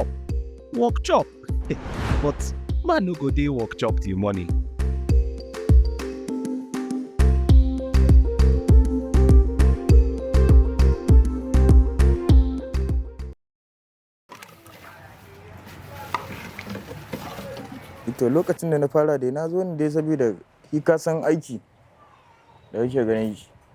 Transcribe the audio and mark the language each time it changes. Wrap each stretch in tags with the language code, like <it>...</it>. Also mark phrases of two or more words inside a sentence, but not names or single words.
<pcm>Work chop. But man no go dey work chop till morning.</pcm> <ha>To lokacin da na fara dai na zo ne dai saboda shi ka san aiki da yake ganin shi.</ha>